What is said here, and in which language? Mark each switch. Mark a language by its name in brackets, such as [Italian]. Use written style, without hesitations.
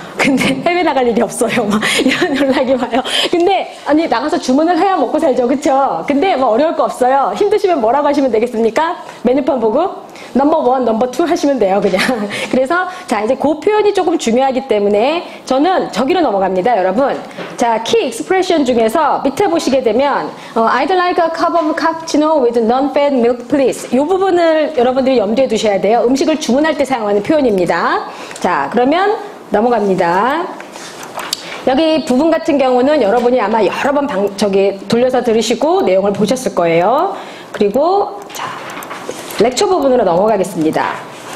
[Korean] 근데 해외 나갈 일이 없어요. 막 이런 연락이 와요. 근데 아니 나가서 주문을 해야 먹고 살죠. 그쵸? 근데 뭐 어려울 거 없어요. 힘드시면 뭐라고 하시면 되겠습니까? 메뉴판 보고 넘버 1, 넘버 2 하시면 돼요. 그냥. 그래서 자 이제 그 표현이 조금 중요하기 때문에 저는 저기로 넘어갑니다. 여러분. 자, 키 익스프레션 중에서 밑에 보시게 되면 [English] I'd like a cup of cappuccino with non-fat milk please. [Korean] 이 부분을 여러분들이 염두에 두셔야 돼요. 음식을 주문할 때 사용하는 표현입니다. 자, 그러면 넘어갑니다. 여기 부분 같은 경우는 여러분이 아마 여러 번 돌려서 들으시고 내용을 보셨을 거예요. 그리고 자, 렉처 부분으로 넘어가겠습니다.